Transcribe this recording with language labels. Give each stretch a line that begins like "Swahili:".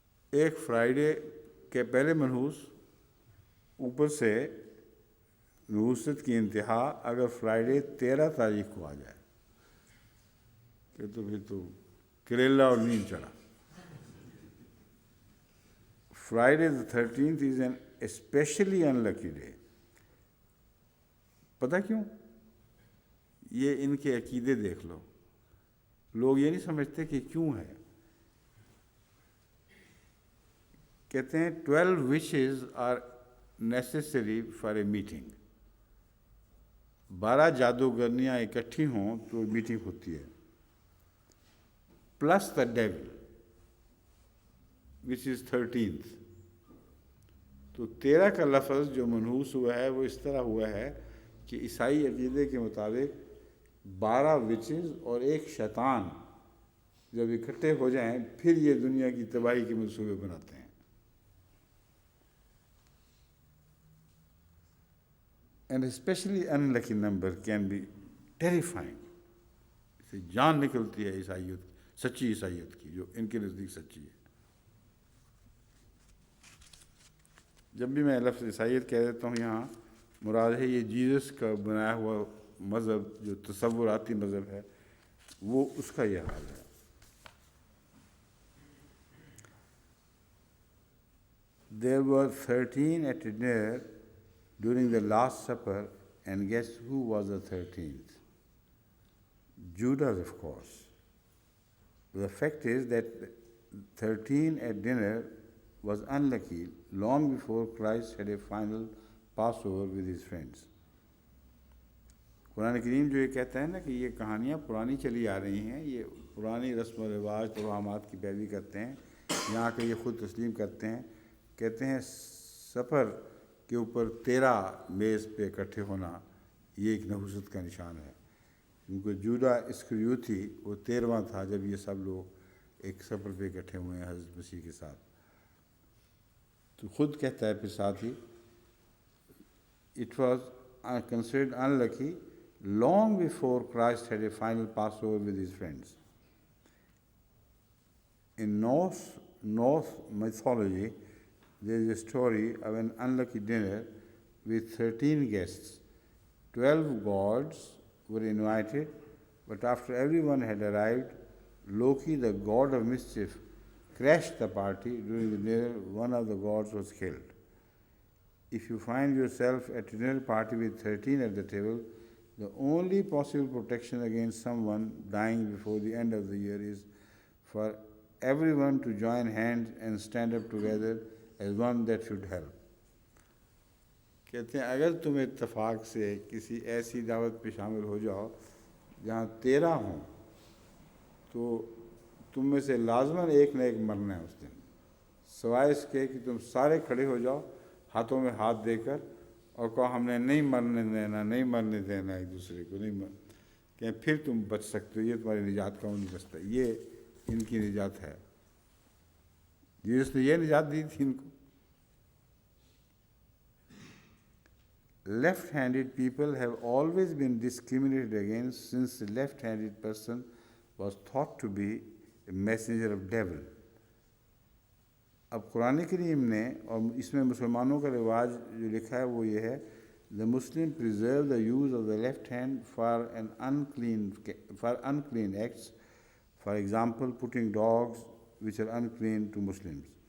Urdu: ایک فرائیڈے کے پہلے منحوس، اوپر سے نحوست کی انتہا اگر فرائیڈے 13 تاریخ کو آ جائے کہ تو پھر تو کریلا اور نیند چڑھا.
English: Friday the 13th is an especially unlucky day.
Urdu: پتہ کیوں؟ یہ ان کے عقیدے دیکھ لو. لوگ یہ نہیں سمجھتے کہ کیوں ہے. کہتے ہیں
English: 12 wishes are necessary for a meeting.
Urdu: 12 جادوگرنیاں اکٹھی ہوں تو میٹنگ ہوتی ہے.
English: Plus the devil, which is 13th.
Urdu: تو 13 کا لفظ جو منحوس ہوا ہے وہ اس طرح ہوا ہے کہ عیسائی عقیدے کے مطابق 12 وچز اور ایک شیطان جب اکٹھے ہو جائیں پھر یہ دنیا کی تباہی کے منصوبے بناتے ہیں.
English: An especially unlucky number can be terrifying.
Urdu: اسے جان نکلتی ہے عیسائیت، سچی عیسائیت کی، جو ان کے نزدیک سچی ہے. جب بھی میں لفظ عیسائیت کہہ دیتا ہوں یہاں مراد ہے یہ جیزس کا بنایا ہوا مذہب جو تصوراتی مذہب ہے، وہ اس کا یہ حال ہے.
English: There were 13 at dinner during the Last Supper, and guess who was the 13th? Judas, of course. The fact is that 13 at dinner was unlucky long before Christ had a final Passover with his friends.
Urdu: قرآن کریم جو یہ کہتا ہے نا کہ یہ کہانیاں پرانی چلی آ رہی ہیں، یہ پرانی رسم و رواج توہمات کی پیروی کرتے ہیں، یہاں کے یہ خود تسلیم کرتے ہیں. کہتے ہیں سفر کے اوپر 13 میز پہ اکٹھے ہونا یہ ایک نحوست کا نشان ہے، کیونکہ جودا اسکریوتی وہ 13واں تھا جب یہ سب لوگ ایک سفر پہ اکٹھے ہوئے ہیں حضرت مسیح کے ساتھ. تو خود کہتا ہے پھر ساتھ ہی
English: it was considered unlucky long before Christ had a final Passover with his friends. In Norse mythology, there is a story of an unlucky dinner with 13 guests. 12 gods were invited, but after everyone had arrived, Loki, the god of mischief, crashed the party. During the dinner, one of the gods was killed. If you find yourself at a dinner party with 13 at the table, the only possible protection against someone dying before the end of the year is for everyone to join hands and stand up together as one that should help.
Urdu: کہتے ہیں اگر تم اتفاق سے کسی ایسی دعوت پہ شامل ہو جاؤ جہاں 13 ہوں تو تم میں سے لازماً ایک نہ ایک مرنا ہے اس دن، سوائے اس کے کہ تم سارے کھڑے ہو جاؤ ہاتھوں میں ہاتھ دے کر اور کہو ہم نے نہیں مرنے دینا ایک دوسرے کو کہ پھر تم بچ سکتے ہو. یہ تمہاری نجات کا نہیں بچتا، یہ ان کی نجات ہے، جس نے یہ نجات دی تھی ان کو.
English: Left-handed people have always been discriminated against since the left-handed person was thought to be a messenger of devil.
Urdu: اب قرآن کریم نے اور اس میں مسلمانوں کا رواج جو لکھا ہے وہ یہ ہے
English: the Muslim preserve the use of the left hand for unclean acts, for example putting dogs which are unclean to Muslims.